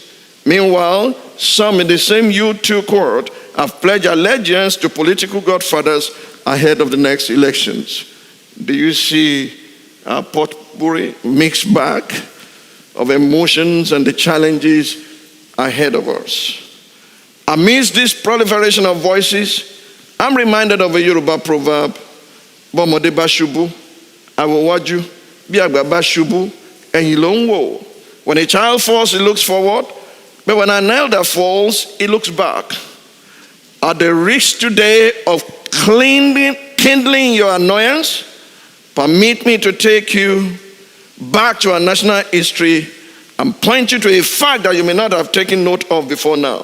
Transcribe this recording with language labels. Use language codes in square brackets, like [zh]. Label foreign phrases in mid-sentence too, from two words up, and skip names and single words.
[en] Meanwhile, some in the same Youth 2 cohort have pledged allegiance to political godfathers ahead of the next elections. Do you see a potpourri, mixed bag of emotions and the challenges ahead of us? Amidst this proliferation of voices, I'm reminded of a Yoruba proverb, [yo] Bomode ba shubu, awowaju, bi agba ba shubu, ẹ̀yìn ló ń wò. [en] When a child falls, he looks forward, but when an elder falls, he looks back. At the risk today of kindling your annoyance, permit me to take you back to our national history and point you to a fact that you may not have taken note of before now.